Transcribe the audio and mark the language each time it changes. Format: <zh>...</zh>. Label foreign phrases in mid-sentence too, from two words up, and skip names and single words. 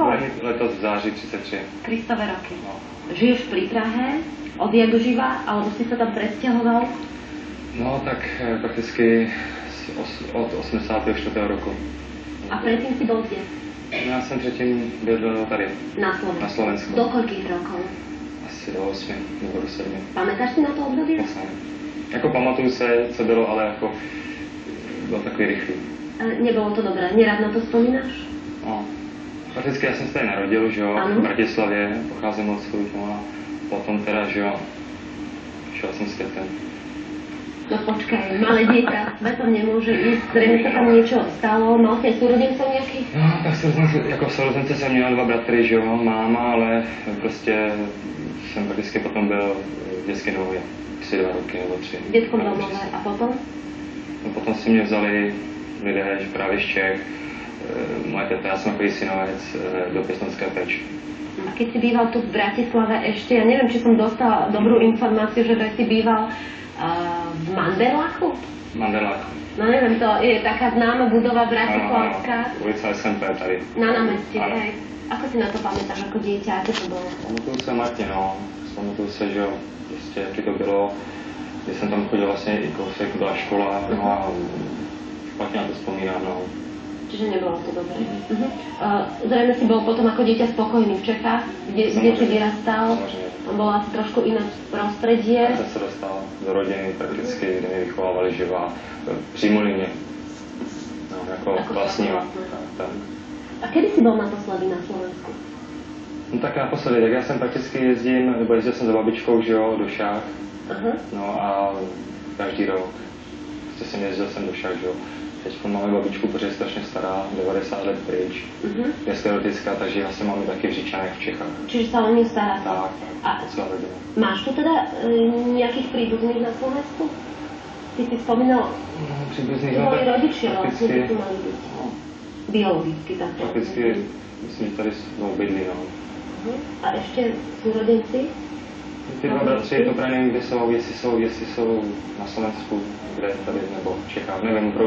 <cs>Letos v záži 33. Kristové roky.</cs> <sk>Žiješ pri Prahe, odjak živa, alebo si sa tam presťahoval?</sk> <cs>No tak prakticky od 84. roku.</cs> <sk>A predtým si bol kde?</sk> <cs>Ja jsem předtím byl tady,</cs> <sk>Na Slovensku.</sk> <cs>na Slovensku.</cs> <sk>Do koľkých rokov?</sk> <cs>Asi do 8 nebo do 7.</cs> <sk>Pamätáš si na to obdobie?</sk> <cs>Vlastně. Jako pamatuju se, co bylo, ale jako byl takový rychlý.</cs> <sk>Nebolo to dobré, nerad na to spomínaš?</sk> <cs>No. Prakticky já jsem se tady narodil, že jo, Ano. v Bratislavě, pocházím od svých, no a potom teda, že jo, šel jsem světem.</cs> <sk>No počkaj, malé dieťa svetom nemôže ísť, zrejme sa tam niečo stalo, mal si aj súrodencov nejakých?</sk> <cs>No, tak jako sourozence jsem měl 2 bratry, že jo, máma, ale prostě jsem prakticky potom byl v dětské domově, 2 roky nebo 3.</cs> <sk>V detskom domove a potom?</sk> <cs>No, potom si mě vzali lidé, že právě z Čech, moje teta, já jsem takový synovec do pěstounské péče.</cs> <sk>A keď si býval tu v Bratislave ešte, ja neviem, či som dostala dobrú informáciu, že si býval v Manderlachu? Manderlach. No neviem, to je taká známa budova bratislavská.</sk> <cs>Ulica SMP tady.</cs> <sk>Na námestí,</sk> <cs>Ano.</cs> <sk>hej. Ako si na to pamätáš ako dieťa, aké to bolo?</sk> <cs>Pamatuju se Martin, no. Pamatuju se, že jo, prostě jaký to bylo, když jsem tam chodil vlastně i kousek, byla škola, no a špatně na to vzpomínám, no.</cs> <sk>Čiže nebolo to dobré. Zrejme si bol potom ako dieťa spokojný v Čechách, kde si vyrastal.</sk> <cs>Samozřejmě.</cs> <sk>Tam bolo asi trošku iné prostredie.</sk> <cs>Já jsem se dostal do rodiny prakticky, kde mě vychovávali živa, přijmuli mě. No, jako vlastního.</cs> <sk>vlastného.</sk> <cs>Tak.</cs> <sk>A kedy si bol naposledy na Slovensku?</sk> <cs>No tak naposledy, tak já jsem prakticky jezdil jsem za babičkou, že jo, do Šák. Aha. No a každý rok. Prostě jsem jezdil do Šák, že jo. Teď máme babičku, protože je strašně stará, 90 let pryč. Je sklerotická, takže vlastně máme taky v Říčanech v Čechách.</cs> <sk>Čiže sa o ňu staráte.</sk> <cs>Tak,</cs> <sk>A</sk> <cs>celá rodina.</cs> <sk>máš tu teda nejakých príbuzných na Slovensku? Ty si spomínal,</sk> <cs>No, příbuzných,</cs> <sk>že boli rodičia vlastne,</sk> <cs>prakticky,</cs> <sk>by tu mali byť. Biologicky tak.</sk> <cs>prakticky, myslím, že tady bydlí, no.</cs> <sk>A ešte súrodenci?</sk> <cs>Tie dva bratři, to pre nevím, kde jsou, jestli jsou na Slovensku, kde tady nebo v Čechách, nevím,</cs>